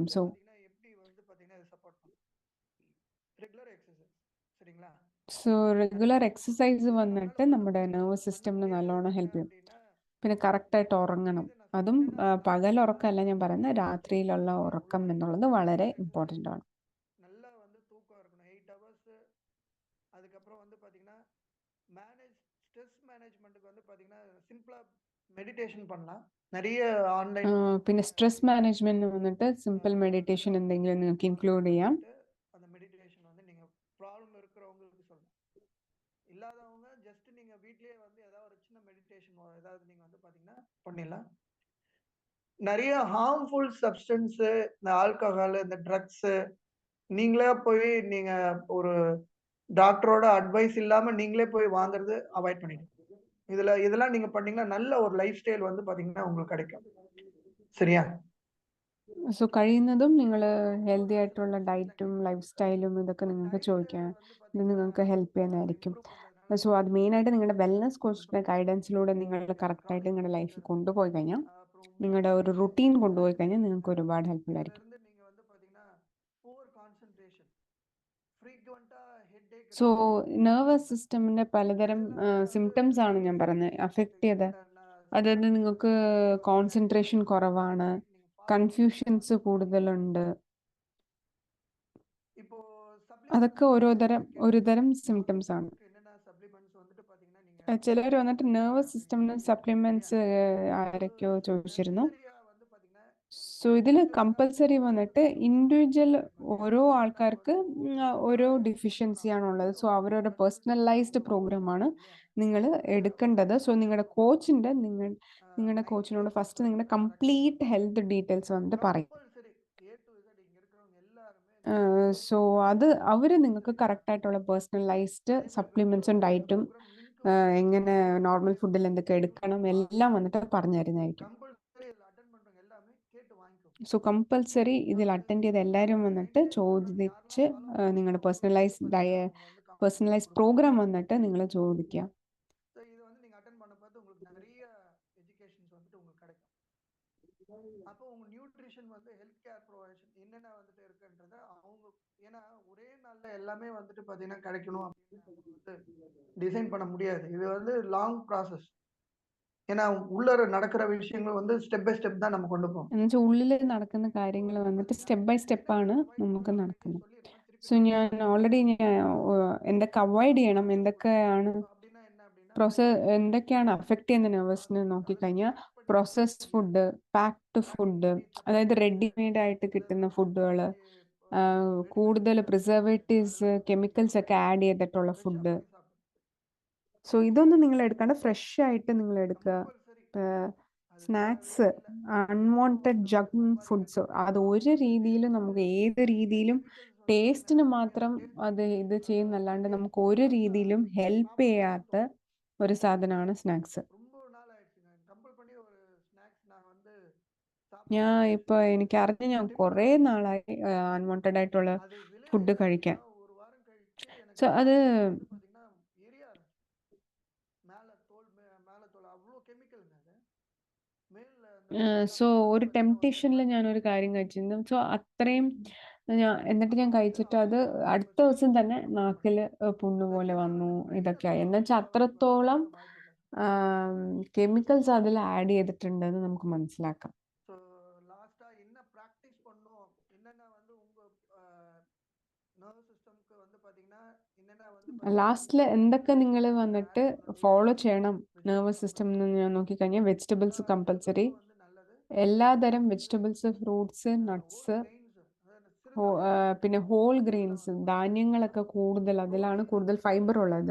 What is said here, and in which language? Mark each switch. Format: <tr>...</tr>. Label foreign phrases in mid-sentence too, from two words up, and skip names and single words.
<en>so regular exercise</en> <ml>വന്നിട്ട് നമ്മുടെ</ml> <en>nervous systemin</en> <ml>നല്ലോണം ഹെൽപ്പ് ചെയ്യും. പിന്നെ കറക്റ്റായിട്ട് ഉറങ്ങണം. അതും പകൽ ഉറക്കമല്ല ഞാൻ പറയുന്നത്, രാത്രിയിലുള്ള ഉറക്കം എന്നുള്ളത് വളരെ ഇമ്പോർട്ടൻ്റ് ആണ്.</ml> <ta>அதுக்கப்புறம் வந்து பாத்தீங்கன்னா</ta> <en>stress managementkku</en> <ta>வந்து பாத்தீங்கன்னா</ta> <en>simpla meditation</en> <ta>பண்ணலாம். நிறைய ഓൺലൈൻ</ta> <ml>പിന്നെ</ml> <en>stress management</en> <ml>വന്നിട്ട്</ml> <en>simple meditation</en> <ml>എന്തെങ്കിലും നിങ്ങൾക്ക് ഇൻക്ലൂഡ് ചെയ്യാം.</ml> <ta>அந்த மெடிடேஷன் வந்து நீங்க ப்ராப்ளம் இருக்கிறவங்களுக்கு சொல்லலாம். இல்லாதவங்க ஜஸ்ட் நீங்க வீட்லயே வந்து ஏதாவது ஒரு சின்ன மெடிடேஷன் ஏதாவது நீங்க வந்து பாத்தீங்கன்னா பண்ணிடலாம். நிறைய</ta> <en>harmful substance,</en> <ta>இந்த ஆல்கஹால், இந்த ட்ரக்ஸ் நீங்களே போய் நீங்க ஒரு</ta> <en>doctorod advice</en> <ta>இல்லாம நீங்களே போய் வாங்குறது அவாய்ட் பண்ணிடுங்க. இதெல்லாம் நீங்க பண்ணீங்கன்னா நல்ல ஒரு</ta> <en>life style</en> <ta>வந்து பாத்தீங்கன்னா உங்களுக்கு கிடைக்கும். சரியா?</ta> <ml>സോ കഴിയുന്നതും നിങ്ങൾ ഹെൽത്തി ആയിട്ടുള്ള ഡയറ്റും</ml> <en>life styleum</en> <ml>ഇതൊക്കെ നിങ്ങൾക്ക് ചോദിക്കാം. ഇത് നിങ്ങൾക്ക് ഹെൽപ്പ് ചെയ്യുന്നതായിരിക്കും. സോ അത് മെയിനായിട്ട് നിങ്ങളുടെ</ml> <en>wellness coachinte guidanciloode</en> <ml>നിങ്ങൾ കറക്റ്റായിട്ട് നിങ്ങളുടെ ലൈഫ് കൊണ്ടുപോയി കഴിഞ്ഞാൽ, നിങ്ങളുടെ ഒരു റുട്ടീൻ കൊണ്ടുപോയി കഴിഞ്ഞാൽ നിങ്ങൾക്ക് ഒരുപാട് ഹെൽപ്ഫുൾ ആയിരിക്കും.</ml> <ta>நீங்க வந்து பாத்தீங்கன்னா</ta> <en>poor concentration, frequenta headache,</en> <ml>സോ</ml> <en>nervous systeminte</en> <ml>പലതരം സിംറ്റംസ് ആണ് ഞാൻ പറഞ്ഞത് അഫക്റ്റ് ചെയ്ത്. അതായത് നിങ്ങൾക്ക് കോൺസെൻട്രേഷൻ കുറവാണ്, കൺഫ്യൂഷൻസ് കൂടുതലുണ്ട്,</ml> <ta>இப்போ</ta> <ml>അതൊക്കെ ഒരു തരം സിംറ്റംസ് ആണ്.</ml> <ta>என்னென்ன சப்ளிமெண்ட்ஸ் வந்துட்டு பாத்தீங்கன்னா நீங்க</ta> <ml>ചിലർ വന്നിട്ട്</ml> <en>nervous systemin supplements</en> <ml>ആരൊക്കെയോ ചോദിച്ചിരുന്നു.</ml> <ta>வந்து பாத்தீங்கன்னா</ta> <ml>സോ ഇതിൽ കമ്പൽസറി വന്നിട്ട് ഇൻഡിവിജ്വൽ ഓരോ ആൾക്കാർക്ക് ഓരോ ഡിഫിഷ്യൻസിയാണുള്ളത്. സോ അവരവരുടെ</ml> <en>personalized programaanu</en> <ml>നിങ്ങൾ എടുക്കേണ്ടത്. സോ നിങ്ങളുടെ കോച്ചിനോട് ഫസ്റ്റ് നിങ്ങളുടെ</ml> <en>complete health details</en> <ml>വന്നിട്ട് പറയും.</ml> <en>compulsory A to Z</en> <ta>இங்க இருக்கிறவங்க எல்லாருமே</ta> <ml>സോ അത് അവർ നിങ്ങൾക്ക് കറക്റ്റായിട്ടുള്ള</ml> <en>personalized supplementsum</en> <ml>ഡയറ്റും എങ്ങനെ</ml> <en>normal foodil</en> <ml>എന്തൊക്കെ എടുക്കണം എല്ലാം വന്നിട്ട് പറഞ്ഞു തരുന്നതായിരിക്കും.</ml> <ta>கம்பல்சரி இதுல அட்டெண்ட் பண்றவங்க எல்லாமே கேட்டு வாங்கிக்கோ.</ta> <ml>സോ കമ്പൽസറി ഇതിൽ അറ്റൻഡ് ചെയ്ത് എല്ലാവരും വന്നിട്ട് ചോദിച്ച് നിങ്ങളുടെ</ml> <en>personalise program</en> <ml>വന്നിട്ട് നിങ്ങൾ ചോദിക്കുക.</ml> <ta>ஸோ இது வந்து நீங்க அட்டெண்ட் பண்ண பார்த்து உங்களுக்கு நிறைய எஜுகேஷன்ஸ் வந்துட்டு உங்களுக்கு கிடைக்கும். அப்போ உங்க நியூட்ரிஷன் வந்து</ta> <en>health care provision</en> <ta>என்னென்ன வந்துட்டு இருக்குன்றத அவங்க, ஏன்னா ஒரே நாள்ல எல்லாமே வந்துட்டு பாத்தீங்கன்னா கிடைக்கணும் அப்படின்னு வந்து டிசைன் பண்ண முடியாது. இது வந்து</ta> <en>long process.</en> <ta>ஏன்னா உள்ளர நடக்கிற விஷயங்கள் வந்து</ta> <en>step by step</en> <ta>தான் நம்ம கொண்டு போகணும்.</ta> <ml>എന്നുവെച്ചാൽ ഉള്ളിൽ നടക്കുന്ന കാര്യങ്ങൾ വന്നിട്ട്</ml> <en>step by stepaanu</en> <ml>നമുക്ക് നടക്കുന്നത്. സോ ഞാൻ ഓൾറെഡി എന്തൊക്കെ അവോയ്ഡ് ചെയ്യണം, എന്തൊക്കെയാണ്</ml> <ta>அப்படின்னா என்ன அப்படின்னா</ta> <ml>എന്തൊക്കെയാണ് അഫക്റ്റ് ചെയ്യുന്ന നെർവസിനെ നോക്കിക്കഴിഞ്ഞാൽ,</ml> <en>processed food, packed food,</en> <ml>അതായത് റെഡിമെയ്ഡ് ആയിട്ട് കിട്ടുന്ന ഫുഡുകൾ, കൂടുതൽ</ml> <en>preservatives, chemicals</en> <ml>ഒക്കെ ആഡ് ചെയ്തിട്ടുള്ള ഫുഡ്. സോ ഇതൊന്നും നിങ്ങൾ എടുക്കാണ്ട് ഫ്രഷ് ആയിട്ട് നിങ്ങൾ എടുക്കുക.</ml> <en>snacks, unwanted junk foods,</en> <ml>അത് ഒരു രീതിയിലും നമുക്ക് ഏത് രീതിയിലും ടേസ്റ്റിന് മാത്രം ഇത് ചെയ്യുന്നല്ലാണ്ട് നമുക്ക് ഒരു രീതിയിലും ഹെൽപ്പ് ചെയ്യാത്ത ഒരു സാധനമാണ് സ്നാക്സ്.</ml> <ta>ரொம்ப நாள் ஆயிடுச்சுங்க கம்பல் பண்ணி ஒரு ஸ்நாக்ஸ் நான் வந்து</ta> <ml>എനിക്കറിഞ്ഞ് ഞാൻ കുറേ നാളായി അൺവാണ്ടഡ് ആയിട്ടുള്ള</ml> <ta>அது</ta> <ml>ഫുഡ് കഴിക്കാൻ.</ml> <ta>ஒரு வாரம் கழிச்சு</ta> <ml>സോ</ml> <ta>எனக்கு</ta> <ml>അത്</ml> <ta>பாத்தீங்கன்னா எரிய ஆரம்பிச்சு. மேல தோல் அவ்வளோ கெமிக்கல்ங்க அது.</ta> <ml>സോ ഒരു ടെംപ്ടേഷനിൽ ഞാനൊരു കാര്യം കഴിച്ചിരുന്നു. സോ അത്രയും എന്നിട്ട് ഞാൻ കഴിച്ചിട്ട് അത് അടുത്ത ദിവസം തന്നെ നാക്കിൽ പുണ്ണ് പോലെ വന്നു, ഇതൊക്കെയായി. എന്നുവെച്ചാൽ അത്രത്തോളം കെമിക്കൽസ് അതിൽ ആഡ് ചെയ്തിട്ടുണ്ടെന്ന് നമുക്ക് മനസ്സിലാക്കാം.</ml> <en>so lasta</en> <ta>என்ன ப்ராக்டிஸ் பண்ணோம், என்னென்ன வந்து உங்க</ta> <en>nervous systemkku</en> <ta>வந்து பாத்தீங்கன்னா என்னென்ன வந்து</ta> <ml>ലാസ്റ്റിൽ എന്തൊക്കെ നിങ്ങൾ വന്നിട്ട് ഫോളോ ചെയ്യണം</ml> <en>nervous system</en> <ml>എന്ന് ഞാൻ നോക്കിക്കഴിഞ്ഞാൽ,</ml> <en>vegetables compulsory,</en> <ml>എല്ലാതരം</ml> <en>vegetables, fruits, nuts,</en> <ml>പിന്നെ</ml> <en>whole grains,</en> <ml>ധാന്യങ്ങളൊക്കെ കൂടുതൽ, അതിലാണ് കൂടുതൽ ഫൈബർ ഉള്ളത്.</ml>